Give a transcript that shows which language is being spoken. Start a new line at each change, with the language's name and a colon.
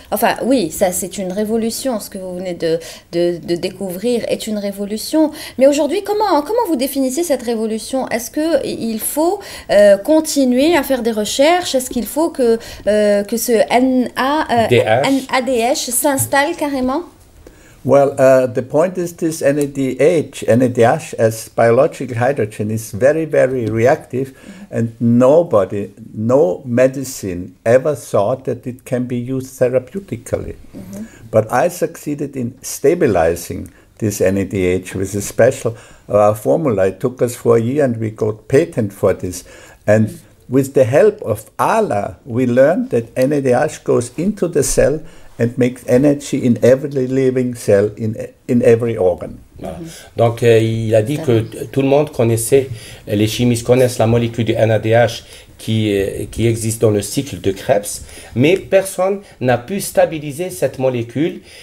French: Enfin, oui, ça c'est une révolution, ce que vous venez de découvrir est une révolution. Mais aujourd'hui, comment vous définissez cette révolution? Est-ce qu'il faut continuer à faire des recherches? Est-ce qu'il faut que ce NADH s'installe carrément?
English: Well, the point is this NADH as biological hydrogen is very, very reactive, and no medicine ever thought that it can be used therapeutically. But I succeeded in stabilizing this NADH with a special formula. It took us 4 years and we got patent for this. And with the help of Allah, we learned that NADH goes into the cell and makes energy in every living cell, in every organ.
French: Voilà. Donc, il a dit que tout le monde connaissait, les chimistes connaissent la molécule du NADH qui existe dans le cycle de Krebs, mais personne n'a pu stabiliser cette molécule.